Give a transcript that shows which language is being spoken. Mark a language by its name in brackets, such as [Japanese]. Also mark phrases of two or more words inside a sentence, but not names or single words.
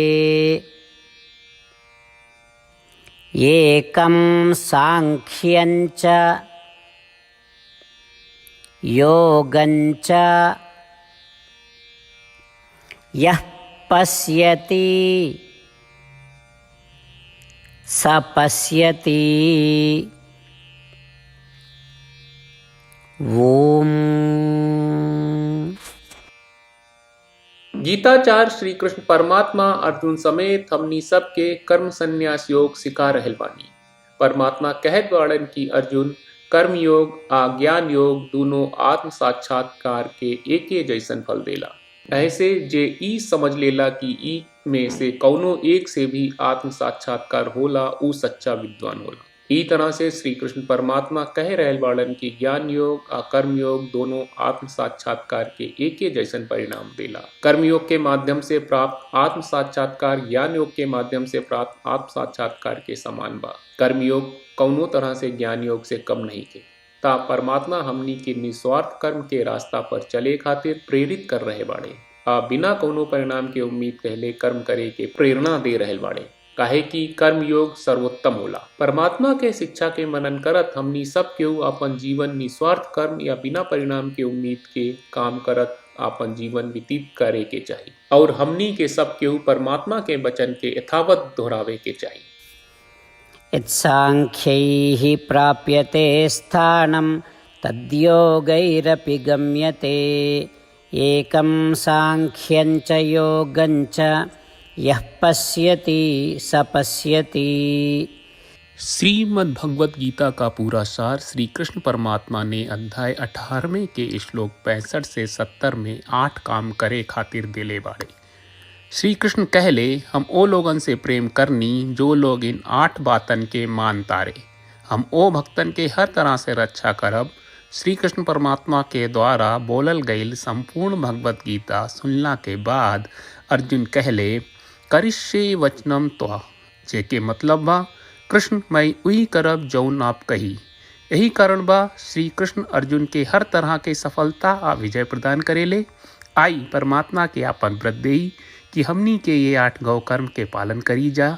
[Sanskrit] एकं सांख्यं च योगं च यः पश्यति स पश्यति। ओम। [Bhojpuri] गीताचार्य श्री कृष्ण परमात्मा अर्जुन समेत हमनी सबके कर्म संन्यास योग सिखा रहल बानी। परमात्मा कहत बाड़न की अर्जुन कर्म योग आ ज्ञान योग दोनों आत्म साक्षात्कार के एके जैसन फल देला। ऐसे जे ई समझ लेला कि ई में से कौनो एक से भी आत्म साक्षात्कार होला ऊ सच्चा विद्वान होला। ई तरह से श्री कृष्ण परमात्मा कह रहल बाड़न की ज्ञान योग आ कर्म योग दोनों आत्म साक्षात्कार के एके जैसन परिणाम देला। कर्म योग के माध्यम से प्राप्त आत्म साक्षात्कार ज्ञान योग के माध्यम से प्राप्त आत्म साक्षात्कार के समान बा। कर्म योग कौनो तरह से ज्ञान योग से कम नहीं के। ता परमात्मा हमनी के निस्वार्थ कर्म के रास्ता पर चले खातिर प्रेरित कर रहे बाड़े आ बिना कौनो परिणाम के उम्मीद कहले कर्म करे के प्रेरणा दे रहे बाड़े। काहे कि कर्म योग सर्वोत्तम होला। परमात्मा के शिक्षा के मनन करत हमनी सब केहू अपन जीवन निस्वार्थ कर्म या बिना परिणाम के उम्मीद के काम करत अपन जीवन व्यतीत करे के चाहिए और हमनी के सब केहू परमात्मा के वचन के यथावत दोहरावे के चाहिए। [Sanskrit] यत्सांख्यैः प्राप्यते स्थानं तद्योगैरपि गम्यते। एकं सांख्यं च योगं च यः पश्यति स पश्यति। [Bhojpuri] श्रीमद् भगवत गीता का पूरा सार श्री कृष्ण परमात्मा ने अध्याय 18वें के श्लोक 65 से 70 में 8 काम करे खातिर दिले बाड़े। श्री कृष्ण कहले हम ओ लोगन से प्रेम करनी जो लोग इन 8 बातन के मान तारे। हम ओ भक्तन के हर तरह से रक्षा करब। श्री कृष्ण परमात्मा के द्वारा बोलल गईल संपूर्ण भगवत गीता सुनला के बाद अर्जुन कहले [Sanskrit] करिष्ये वचनम त्वा, [Bhojpuri] जेके मतलब बा कृष्ण मैं वही करब जौन आप कही। यही कारण बा श्री कृष्ण अर्जुन के हर तरह के सफलता आ विजय प्रदान करेले। आई परमात्मा के आपन व्रत देई कि हमनी के ये 8 गौ कर्म के पालन करी जा।